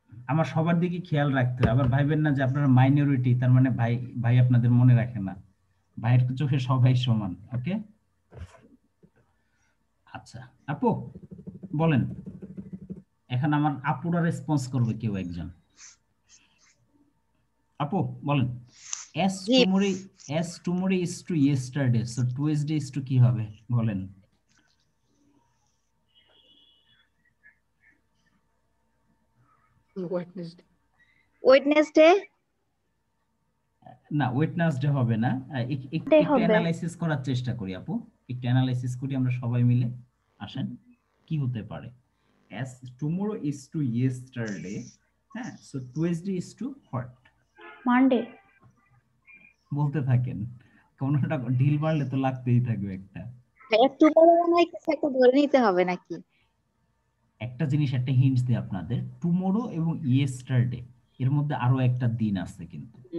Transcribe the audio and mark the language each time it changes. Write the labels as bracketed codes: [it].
[bn] আমার সবার দিকে খেয়াল রাখতে হবে, আবার ভাইবেন না যে আপনারা মাইনরিটি তার মানে ভাই ভাই আপনাদের মনে রাখে না। ভাইয়ের চোখে সবাই সমান। ওকে, আচ্ছা আপু বলেন, এখন আমার আপুরা রেসপন্স করবে কেউ একজন। আপু বলেন, as G [en] tomorrow is to yesterday, so Tuesday is to [bn] কি হবে বলেন? [en] Wednesday [bn] না ওয়েডনেসডে হবে না, একটু অ্যানালাইসিস করার চেষ্টা করি আপু, একটু অ্যানালাইসিস করি আমরা সবাই মিলে। আসেন কি হতে পারে? [en] as tomorrow is to yesterday, হ্যাঁ, so Tuesday is to what? Monday [bn] বলতে থাকেন, কোনটা ঢিল মারলে তো লাগতেই থাকবে একটা। একটু বড় মনে হয় কিছু একটা ধরে নিতে হবে নাকি? একটা জিনিস, একটা হিন্টস দিই আপনাদের, টুমোরো এবং ইয়েস্টারডে এর মধ্যে আরো একটা দিন আছে কিন্তু।